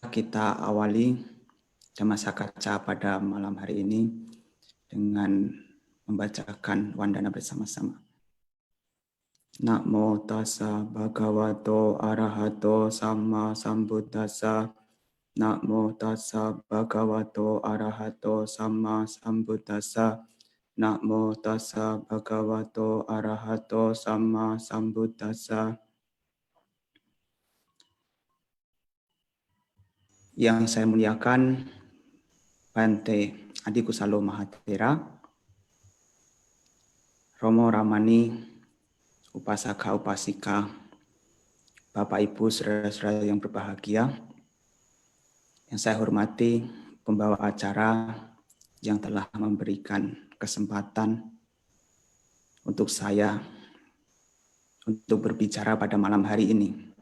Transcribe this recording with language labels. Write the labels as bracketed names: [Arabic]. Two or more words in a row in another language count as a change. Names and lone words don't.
[Indonesian] kita awali Dhamma Kaca pada malam hari ini dengan membacakan wandana bersama-sama. [Pali] Namo tassa bhagavato arahato samma sambuddhassa. Namo tassa bhagavato arahato samma sambuddhassa. Namo tassa bhagavato arahato samma sambuddhassa. [Indonesian] Yang saya muliakan Bante Adi Kusalo Mahathera, Romo Ramani, Upasaka Upasika, Bapak Ibu saudara-saudara yang berbahagia, yang saya hormati pembawa acara yang telah memberikan kesempatan untuk saya untuk berbicara pada malam hari ini.